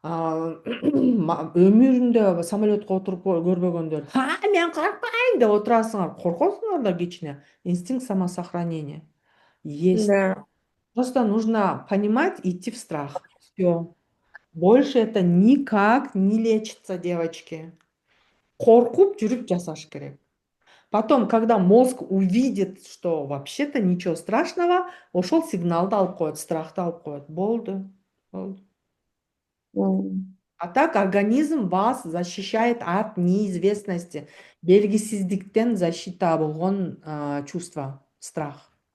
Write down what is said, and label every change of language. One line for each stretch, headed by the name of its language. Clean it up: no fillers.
Kyrgyz: Өмүрүндө самолетко отуруп көрбөгөндөр, мен коркпойм деп отурасыңар, коркосуңар да кичине.
Russian: Инстинкт самосохранения есть. Да. Просто нужно понимать, идти в страх. Всё. Больше это никак не лечится, девочки.
Kyrgyz: Коркуп жүрүп жасаш керек.
Russian: Потом, когда мозг увидит, что вообще-то ничего страшного, ошол сигналды алып коет, страхты алып коет. Болду. А так организм вас защищает от неизвестности.
Kyrgyz: Белгисиздиктен защита болгон чувство, страх.